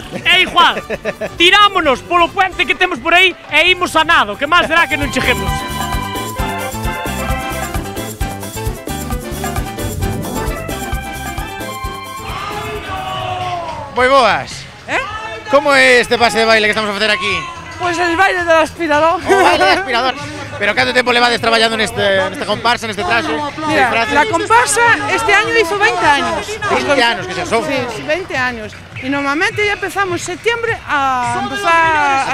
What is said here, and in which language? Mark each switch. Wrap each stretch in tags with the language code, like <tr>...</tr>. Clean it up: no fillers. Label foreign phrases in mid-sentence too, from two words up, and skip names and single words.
<gl>É igual, tirámonos polo puente que temos por aí e imos a nado, que máis será que non cheguemos. Moi boas. Como é este pase de baile que estamos a facer aquí?</gl> <es>Pues el baile del aspirador. O baile del aspirador. Pero ¿cuánto tiempo levades trabajando en esta comparsa, en este traje? Mira, la comparsa este año hizo 20 años. 20 años que se son. Sí, 20 años. Y normalmente ya empezamos en septiembre a empezar</es>